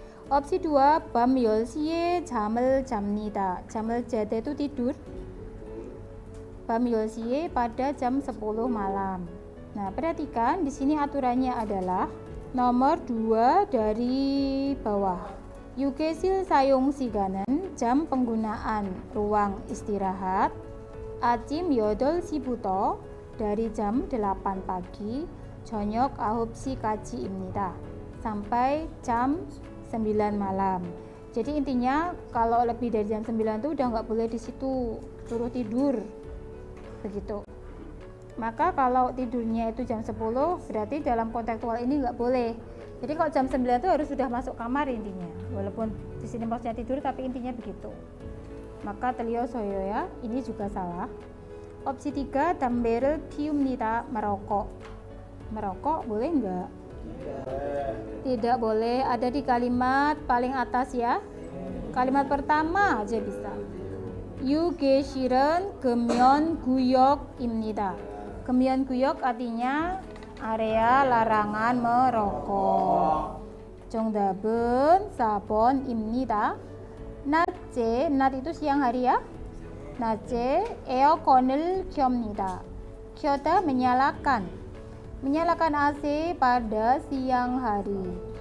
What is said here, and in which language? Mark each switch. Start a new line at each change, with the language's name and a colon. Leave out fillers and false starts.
Korean: Opsi 2 밤 10시에 잠을 잡니다. 잠을 자다
Indonesian: itu tidur.
Korean: 밤 10시에
Indonesian: pada jam 10 malam. Nah, perhatikan di sini aturannya adalah nomor 2 dari bawah.
Korean: 유계실 사용 시간은
Indonesian: jam penggunaan ruang istirahat
Korean: 아침 8시부터
Indonesian: dari jam 8 pagi
Korean: 저녁 9시까지입니다.
Indonesian: sampai jam 9 malam. Jadi intinya kalau lebih dari jam 9 itu udah nggak boleh di situ, suruh tidur. Begitu. Maka kalau tidurnya itu jam 10 berarti dalam kontekstual ini nggak boleh. Jadi kalau jam 9 itu harus sudah masuk kamar intinya. Walaupun di sini maksudnya tidur tapi intinya begitu. Maka
Korean: 틀렸어요
Indonesian: ya. Ini juga salah.
Korean: Opsi 3 담배를 피웁니다.
Indonesian: merokok. Merokok boleh nggak? Tidak boleh. Ada di kalimat paling atas ya. Kalimat pertama aja bisa.
Korean: 유계실은 금연구역입니다. 금연구역
Indonesian: artinya area larangan merokok.
Korean: 정답은 4번입니다. 낮에, 낮
Indonesian: itu siang hari ya.
Korean: 낮에 에어컨을 켭니다. 켜다
Indonesian: menyalakan. Menyalakan AC pada siang hari.